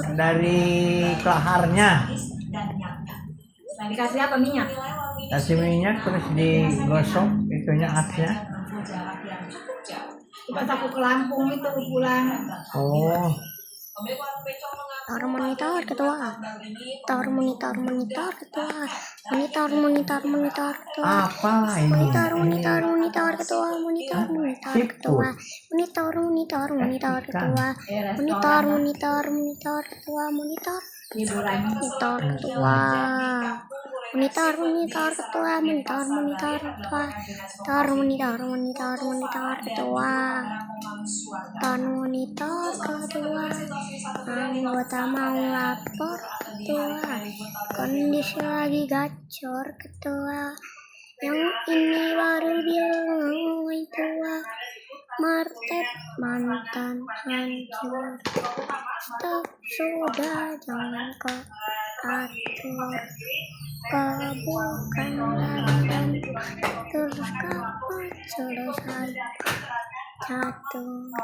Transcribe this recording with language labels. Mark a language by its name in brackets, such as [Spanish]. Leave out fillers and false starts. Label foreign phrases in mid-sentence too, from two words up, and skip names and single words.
[Indonesian] dari kelaharnya. Dikasih apa minyak? Kasih minyak terus digosok itunya asnya. Pas aku ke Lampung itu pulang. Oh, Tar monitor ketua, tar monitor ketua, monitor ketua, apa ini? monitor ketua, monitor ketua, monitor ketua, monitor ketua, monitor Liburan. monitor ketua, monitor ketua, monitor ketua, tar monitor ketua, tar monitor ketua, anggota mau lapor ketua, kondisi lagi gacor ketua, yang ini baru bilang tua, Martep mantan hancur, stop sudah jangan kau atur, bukan lagi dan terus kapan selesai jatuh.